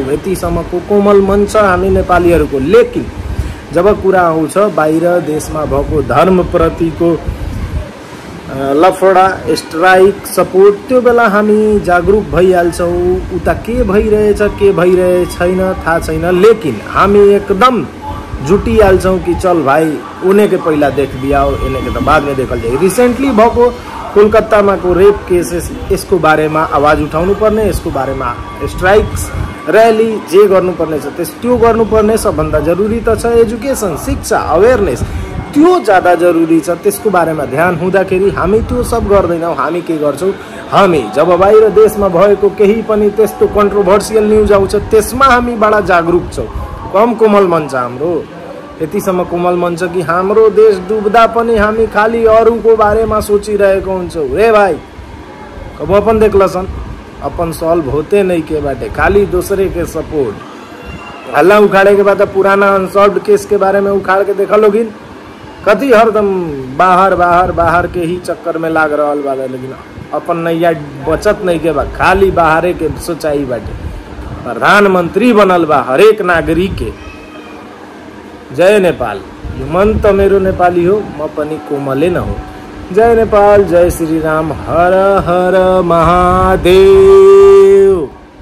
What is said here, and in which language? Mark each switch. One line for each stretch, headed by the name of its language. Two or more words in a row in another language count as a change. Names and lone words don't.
Nepali: यतिसम्मको कोमल मन छ हामी नेपालीहरुको। लेकिन जब कुरा आउँछ बाहिर देशमा भएको धर्म प्रतिको लफडा, स्ट्राइक, सपोर्ट, त्यो बेला हामी जागरुक भइहाल्छौं। उता के भइरहेछ के भइरहेछ छैन थाहा छैन, लेकिन हामी एकदम जुटिहाल्छौं कि
Bhojpuri: चल भाई उन्हें के पहिला देख दियाओ, इन्हें के तो बाद में देखल जाए।
Nepali: रिसेंटली भएको कोलकातामा को
English: rape cases,
Nepali: यसको बारेमा आवाज उठाउनु पर्ने, यसको बारेमा स्ट्राइक्स, रैली जे गर्नुपर्ने छ त्यो गर्नुपर्ने। सबभन्दा जरुरी त छ एजुकेसन, शिक्षा, अवेयरनेस, त्यो ज्यादा जरुरी छ। त्यसको बारेमा ध्यान हुँदाखेरि हामी त्यो सब गर्दैनौं। हामी के गर्छौं, हामी जब बाहिर देशमा भएको केही पनि त्यस्तो कन्ट्रोभर्सियल न्यूज आउँछ त्यसमा हामी बडा जागरुक छौं। कम कोमल मन छ हाम्रो। यतिसम्म कोमल मन छ कि हाम्रो देश डुब्दा पनि हामी खाली अरूको बारेमा सोचिरहेको हुन्छौं।
Bhojpuri: रे भाई कब अपन देखलसन, अपन सॉल्व होते नहीं के बाटे, खाली दूसरे के सपोर्ट। हल्ला उखाड़े के बाद पुराना
English: unsolved case
Bhojpuri: के बारे में उखाड़ के देखा लोगिन, कति हरदम बाहर बाहर बाहर के ही चक्कर में लाग रहल बा। लेकिन अपन नैया बचत नहीं के बा, खाली बाहरे के सोचाई बाटे। प्रधानमंत्री बनल बा हरेक नागरिक के।
Nepali: जय नेपाल। यो मन त मेरो नेपाली हो, म पनि कोमले न हो। जय नेपाल, जय श्री राम, हर हर महादेव।